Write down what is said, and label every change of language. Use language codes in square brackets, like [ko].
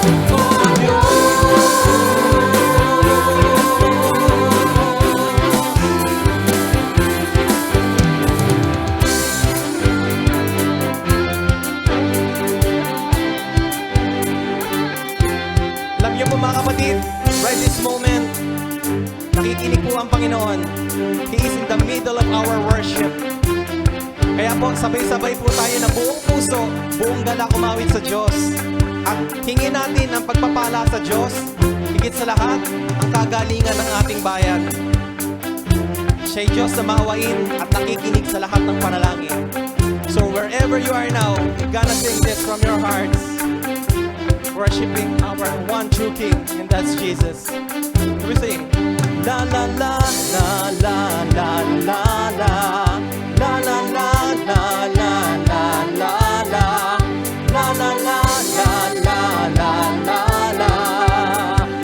[tl] Oh Alam niyo po mga kapatid, [en] right this moment, [tl] nakikinig po ang Panginoon. [en] He is in the middle of our worship. [tl] Kaya po, sabay-sabay po tayo na buong puso, buong galak umawit sa Diyos. At hingin natin ang pagpapala sa Diyos, higit sa lahat, ang kagalingan ng ating bayan. Siya'y Diyos na maawain at nakikinig sa lahat ng panalangin. [en] So wherever you are now, you're gonna sing this from your hearts, worshiping our one true King, and that's Jesus. We sing, la la la la la la la la la la la la la la la la la la la la la la la.